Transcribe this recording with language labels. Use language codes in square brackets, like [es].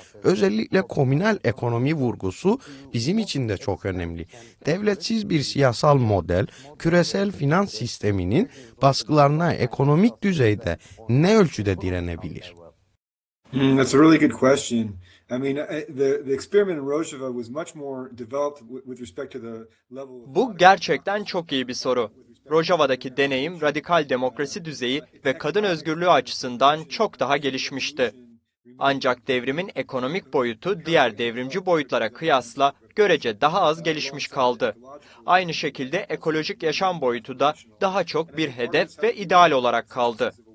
[tr] Özellikle komünal ekonomi vurgusu bizim için de çok önemli. Devletsiz bir siyasal model, küresel finans sisteminin baskılarına ekonomik düzeyde ne ölçüde direnebilir? [en] That's a really good question. I mean, the experiment in Rojava was much more developed with respect to the level of... [tr] Bu gerçekten çok iyi bir soru. Rojava'daki deneyim radikal demokrasi düzeyi ve kadın özgürlüğü açısından çok daha gelişmişti. Ancak devrimin ekonomik boyutu diğer devrimci boyutlara kıyasla görece daha az gelişmiş kaldı. Aynı şekilde ekolojik yaşam boyutu da daha çok bir hedef ve ideal olarak kaldı.